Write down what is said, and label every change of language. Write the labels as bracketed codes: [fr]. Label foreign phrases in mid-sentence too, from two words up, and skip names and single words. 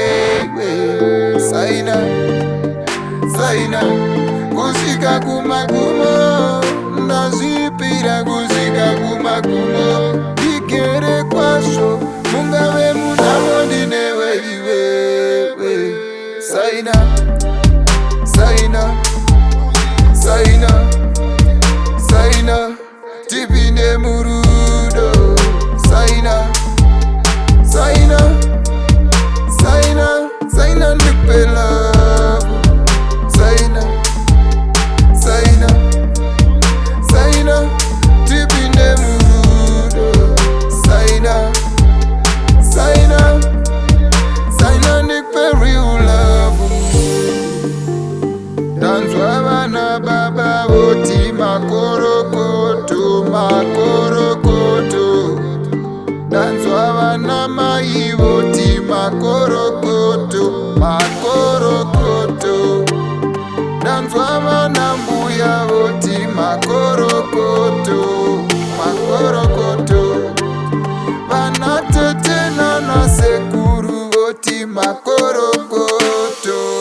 [sn] saina saina kusvika kumagumo ndazvipira kusvika kumagumo ndigere kwazvo mungave munamo ndinewe iwewe saina saina saina saina tipinde murudo saina saina saina saina ndipe love saina saina saina tipinde murudo saina saina saina ndipe [en] real love [sn] ndanzwa vana baba voti makorokoto makorokoto ndanzwa vana mai voti makorokoto makorokoto ndanzwa vana mbuya voti makorokoto makorokoto vana tete nana sekuru voti makorokoto